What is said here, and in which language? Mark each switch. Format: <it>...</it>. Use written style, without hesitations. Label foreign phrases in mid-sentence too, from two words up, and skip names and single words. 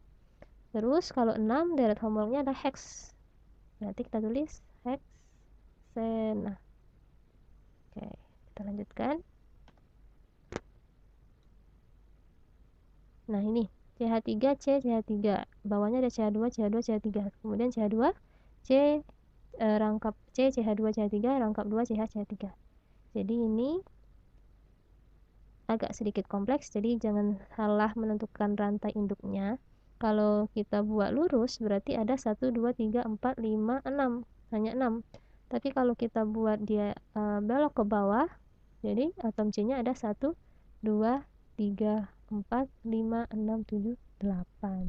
<id>Terus kalau 6 deret homolognya ada hex. Berarti kita tulis heksena. Oke, kita lanjutkan. Nah, ini CH3, C, CH3. Bawahnya ada CH2, CH2, CH3. Kemudian CH2, C, rangkap C, CH2, CH3, rangkap 2, CH, CH3. Jadi ini agak sedikit kompleks, jadi jangan salah menentukan rantai induknya. Kalau kita buat lurus, berarti ada 1, 2, 3, 4, 5, 6. Hanya 6. Tapi kalau kita buat dia belok ke bawah, jadi atom C-nya ada 1, 2, 3, 4, 5, 6, 7, 8.</id>